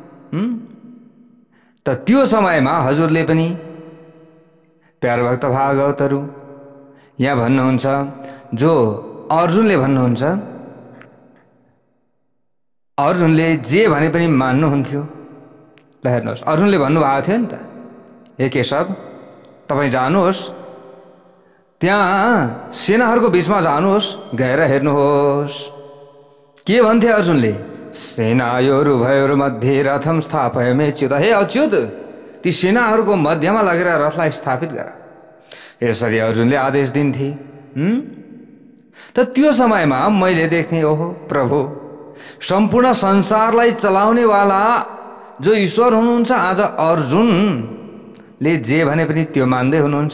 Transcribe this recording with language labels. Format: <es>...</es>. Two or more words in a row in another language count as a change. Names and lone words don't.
<ne>त त्यो समयमा हजुरले पनि, प्यारो भक्त भागवतहरू, यहाँ भन्नुहुन्छ जो अर्जुनले भन्नुहुन्छ, अर्जुनले जे भने पनि मान्नुहुन्थ्यो। ल हेर्नुहोस्, अर्जुनले भन्नुभएको थियो नि त, हे केशव तपाईँ जानुहोस्, त्यहाँ सेनाहरूको बीचमा जानुहोस्, गएर हेर्नुहोस्। के भन्थे अर्जुनले?</ne> <sa>सेनायोरु भयोरु मध्ये रथम स्थापयाम्यच्युत।</sa> <ne>हे अच्युत, ती सेनाहरूको मध्यमा लगेर रथलाई स्थापित गर। यसरी अर्जुनले आदेश दिन्थे। त त्यो समयमा मैले देख्ने, ओहो प्रभु, सम्पूर्ण संसारलाई चलाउने वाला जो ईश्वर हुनुहुन्छ, आज अर्जुनले जे भने पनि त्यो मान्दै हुनुहुन्छ।</ne>